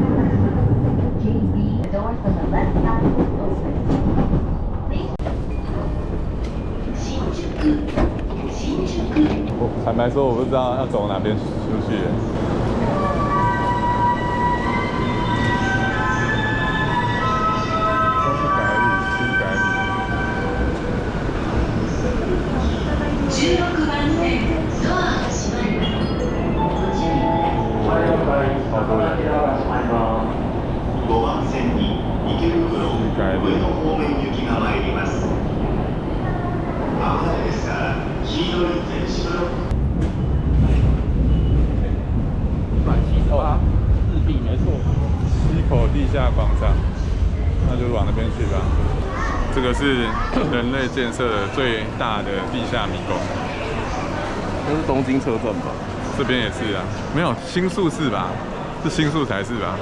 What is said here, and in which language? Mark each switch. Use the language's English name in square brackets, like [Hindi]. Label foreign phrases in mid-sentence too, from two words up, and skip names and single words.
[Chinese] 坦白说，我不知道要走哪边出去。都是改路，新改路。 [Japanese] 16 番線ドアが閉まります。ご注意ください。 [Chinese] 好多人。 [Japanese] 5番線に池袋上野方面行きが参ります。危ないですから黄色い電子ブロック。 [Chinese] 日币没错。溪口地下广场，那就往那边去吧。这个是人类建设的最大的地下迷宫。那是东京车站吧？这边也是啊，没有新宿是吧？是新宿才是吧？